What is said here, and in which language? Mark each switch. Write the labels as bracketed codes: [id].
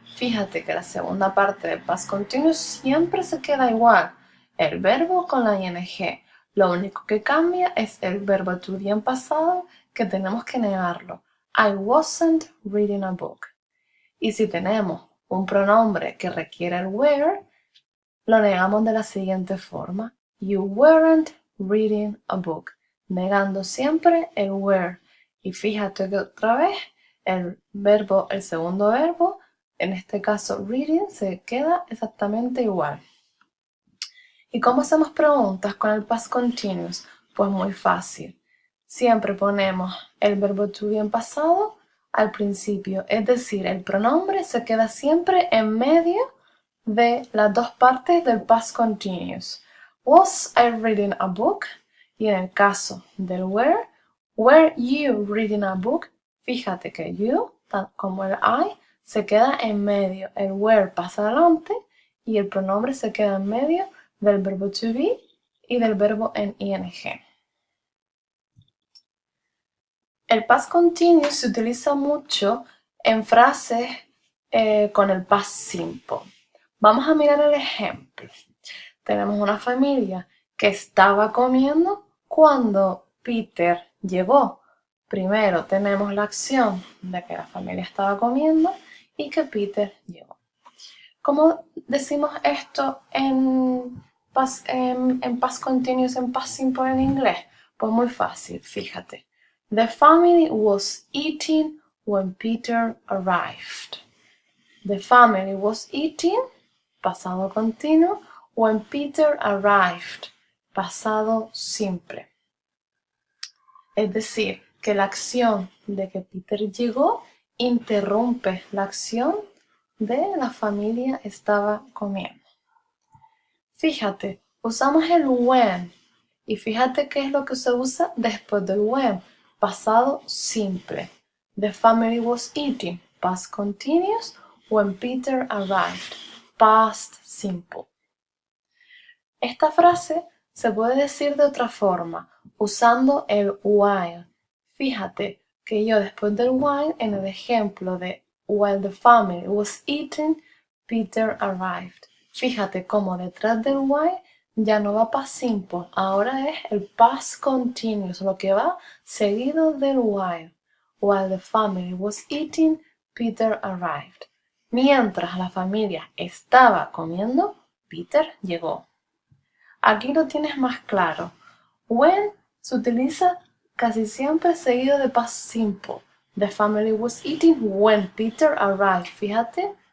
[es] Fíjate que la segunda parte del past continuous siempre se queda igual, el verbo con la ing. Lo único que cambia es el verbo to be en pasado, que tenemos que negarlo. [en] I wasn't reading a book. [es] Y si tenemos un pronombre que requiere el were, lo negamos de la siguiente forma. [en] You weren't reading a book. [es] Negando siempre el were. Y fíjate que otra vez el segundo verbo, en este caso reading, se queda exactamente igual. ¿Y cómo hacemos preguntas con el past continuous? Pues muy fácil. Siempre ponemos el verbo to be en pasado al principio, es decir, el pronombre se queda siempre en medio de las dos partes del past continuous. [en] Was I reading a book? [es] Y en el caso del [en] were you reading a book? [es] Fíjate que you, como el I, se queda en medio. El were pasa adelante y el pronombre se queda en medio del verbo to be y del verbo en ing. El past continuous se utiliza mucho en frases con el past simple. Vamos a mirar el ejemplo. Tenemos una familia que estaba comiendo cuando Peter llegó. Primero tenemos la acción de que la familia estaba comiendo y que Peter llegó. ¿Cómo decimos esto en past continuous, en past simple en inglés? Pues muy fácil, fíjate. [en] The family was eating when Peter arrived. The family was eating, [es] pasado continuo, [en] when Peter arrived, [es] pasado simple. Es decir, que la acción de que Peter llegó interrumpe la acción de la familia estaba comiendo. Fíjate, usamos el when y fíjate qué es lo que se usa después del when, pasado simple. [en] The family was eating, past continuous, when Peter arrived, past simple. [es] Esta frase se puede decir de otra forma, usando el while. Fíjate que yo después del while, en el ejemplo de [en] while the family was eating, Peter arrived. [es] Fíjate cómo detrás del while ya no va past simple, ahora es el past continuous, lo que va seguido del while. [en] While the family was eating, Peter arrived. [es] Mientras la familia estaba comiendo, Peter llegó. Aquí lo tienes más claro. When se utiliza casi siempre seguido de past simple. [en] The family was eating when Peter arrived. [es] Fíjate